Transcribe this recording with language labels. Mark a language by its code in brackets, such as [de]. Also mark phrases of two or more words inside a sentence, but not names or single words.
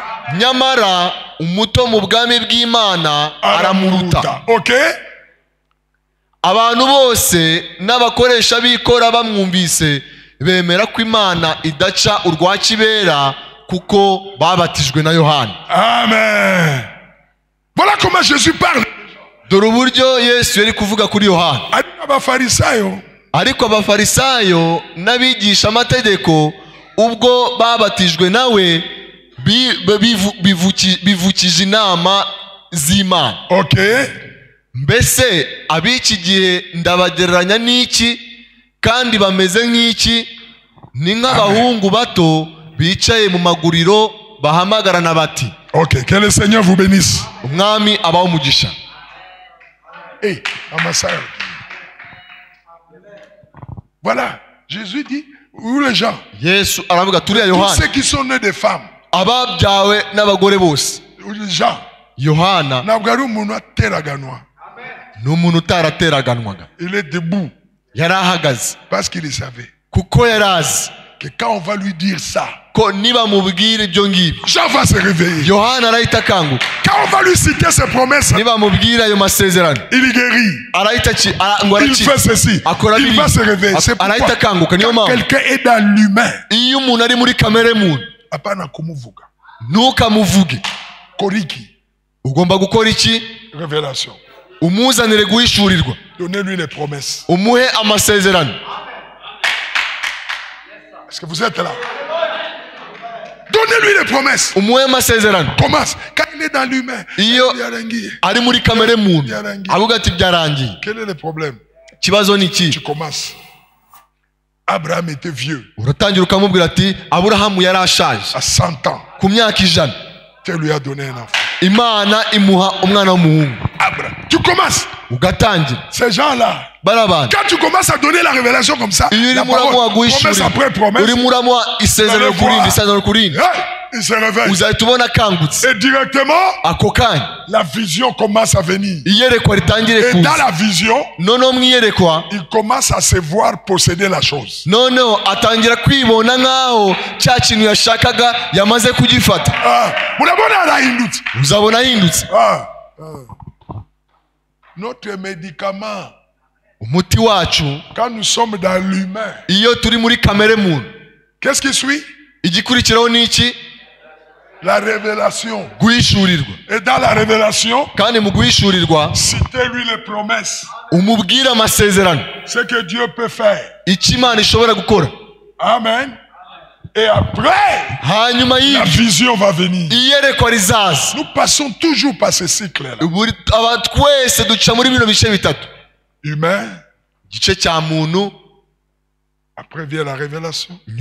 [rw] Nyamara umuto mu bwami bw'Imana aramuruta. Okay. Abantu bose n'abakoresha bikora bamwumvise bemera ko Imana idaca urwa kibera kuko babatijwe na Yohana. Amen. [fr] Voilà comment Jésus parle. [rw] Dore uburyo Yesu yari kuvuga kuri Yohana. Ariko abafarisayo n'abigisha amategeko ubwo babatijwe nawe bivukije inama z'Imana. Okay. Mbese ab'iki gihe ndabagereranya n'iki? Kandi bameze nk'iki? Ni nk'abahungu bato bicaye mu maguriro bahamagarana bati. [fr] Okay, que le Seigneur vous bénisse. [rw] Umwami abaho umugisha. Amasayo. [fr] Voilà, Jésus dit, où les gens? [rw] Yesu aravuga turi Yohana. [fr] Tous ceux qui sont nés de femmes. [rw] Ababyawe n'abagore bose. [fr] Jean. [rw] Yohana. Ntabwo ari umuntu ateraganwa. N'umuntu utateraganwaga. [fr] Il est debout. [rw] Yarahagaze. [fr] Parce qu'il savait. [rw] Kuko yarazi. [fr] Que quand on va lui dire ça. [rw] Ko niba mubwira ibyo ngibyo. [fr] Jean va se réveiller. [rw] Yohana arahita akanguka. [fr] Quand on va lui citer ses promesses. [rw] Niba mubwira ayo masezerano. [fr] Il guérit. Il fait ceci. Il va se réveiller. C'est pourquoi quand quelqu'un est dans l'humain. [rw] Iyo umuntu ari muri kamere muntu. Apana kumuvuga. Ntukamuvuge. Koriki. Ugomba gukora iki? [fr] Révélation. [rw] Umuzanire guhishurirwa. [fr] Donnez-lui les promesses. [rw] Umuhe amasezerano. [fr] Est-ce que vous êtes là? Donnez-lui les promesses. [rw] Umuhe amasezerano. [fr] Commence. Quand il est dans l'humain. [rw] Iyo ari muri kamere muntu. Avuga ati byarangiye. [fr] Quel est le problème? [rw] Kibazo ni iki? [fr] Tu commences. Abraham était vieux. [rw] Uratangira ukamubwira ati Aburahamu yarashaje. [fr] À 100 ans. [rw] Ku myaka 100. [fr] Dieu lui a donné un enfant. [rw] Imana imuha umwana w'umuhungu. [fr] Tu commences. [rw] Ugatangira. [fr] Ces gens-là. [rw] Barabana. [fr] Quand tu commences à donner la révélation comme ça, la parole, promesse après promesse. Il se réveille. Et directement, la vision commence à venir. Et dans la vision, il commence à se voir posséder la chose. Notre médicament, [rw] umuti wacu, [fr] quand nous sommes dans l'humain, [rw] iyo turi muri kamere muntu, [fr] qu'est-ce qui suit? [rw] Igikurikiraho ni iki? [fr] La révélation. [rw] Guhishurirwa. [fr] Et dans la révélation, [rw] kandi mu guhishurirwa, [fr] citez-lui les promesses. [rw] Umubwira amasezerano. [fr] Ce que Dieu peut faire. [rw] Icyo Imana ishobora gukora. Amen. [fr] Et après, la vision va venir. Nous passons toujours par ce cycle-là. Humain. Après vient la révélation.